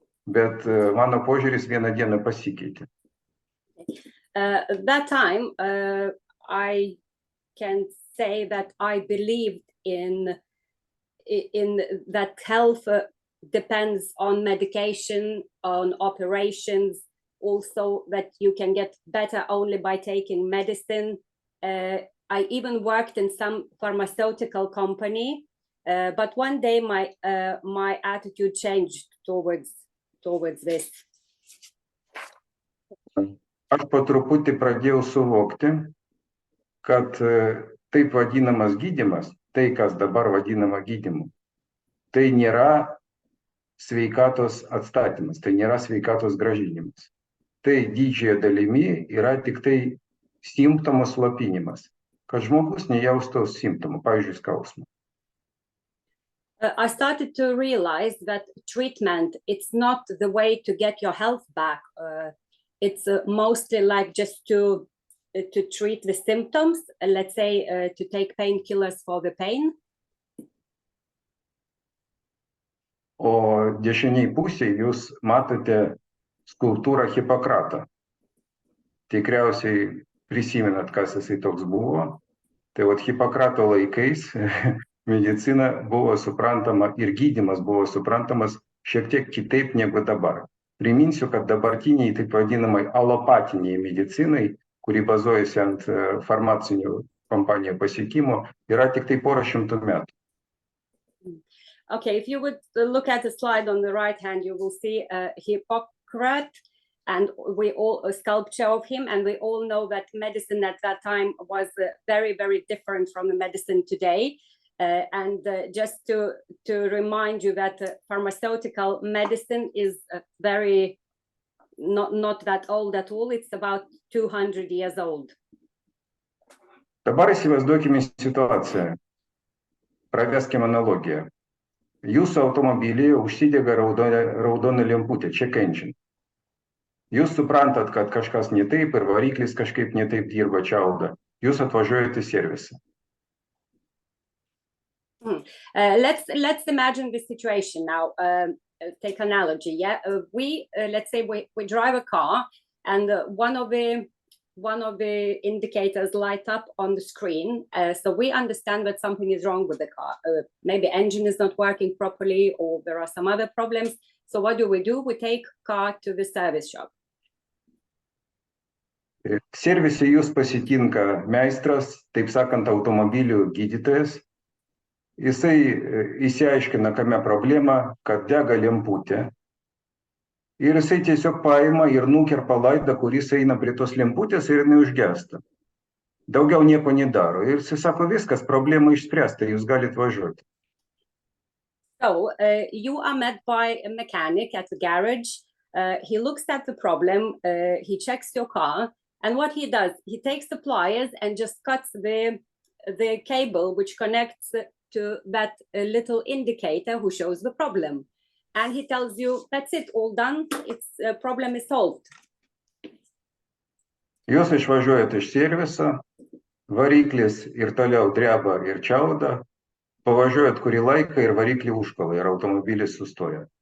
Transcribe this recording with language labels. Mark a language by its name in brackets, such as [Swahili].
[Lithuanian] Bet mano požiūris vieną dieną pasikeitė. [English] That time, I can say that I believed in that health depends on medication, on operations, also that you can get better only by taking medicine. I even worked in some pharmaceutical company, but one day my attitude changed towards this. Aš po truputį pradėjau suvokti, kad taip vadinamas gydymas, tai kas dabar vadinama gydymu, tai nėra sveikatos atstatymas, tai nėra sveikatos grąžinimas. Tai didžiąją dalimi yra tik tai simptomų slopinimas, kad žmogus nejaustų simptomų, pavyzdžiui, skausmo. I started to realize that treatment, it's not the way to get your health back. It's mostly like just to treat the symptoms, let's say to take painkillers for the pain. [Lithuanian] O dešiniai pusėje jūs matote skulptūrą Hipokratą. Tikriausiai prisimenat, kas jisai toks buvo. Tai vat Hipokrato laikais medicina buvo suprantama ir gydymas buvo suprantamas šiek tiek kitaip negu dabar. Priminsiu, kad dabartiniai taip vadinamai alopatiniai medicinai, kuri bazuojasi ant farmacinių kompanijų pasiekimų, yra tik tai porą šimtų metų. [English] Okay, if you would look at the slide on the right hand, you will see Hippocrates, and a sculpture of him, and we all know that medicine at that time was very, very different from the medicine today. Just to remind you that pharmaceutical medicine is very not that old at all. It's about 200 years old. [Lithuanian] Dabar įsivaizduokime situaciją. Praveskim analogiją. Jūsų automobilyje užsidega raudona lemputė, [English] check engine. [Lithuanian] Jūs suprantat, kad kažkas ne taip ir variklis kažkaip ne taip dirba, čiauda. Jūs atvažiuojate į servisą. [English] Let's imagine this situation now. Take analogy. Yeah, let's say we drive a car, and one of the indicators light up on the screen. So we understand that something is wrong with the car. Maybe engine is not working properly, or there are some other problems. So what do? We take car to the service shop. [Lithuanian] Servise jūs pasitinka meistras, taip sakant, automobilių gydytojas. Jisai įsiaiškina, kame problema, kad dega lemputė. Ir jisai tiesiog paima ir nukerpa laidą, kuris eina prie tos lemputės ir jinai užgesta. Daugiau nieko nedaro. Ir jisai sako, viskas, problema išspręsta, jūs galite važiuoti. [English] So you are met by a mechanic at the garage. He looks at the problem, he checks your car, and what he does, he takes the pliers and just cuts the cable which connects to that little indicator who shows the problem. And he tells you, that's it, all done, problem is solved. [Lithuanian] Jūs išvažiuojate iš serviso, variklis ir toliau dreba ir čiauda, pavažiuojat kurį laiką ir variklį užkala ir automobilis sustoja.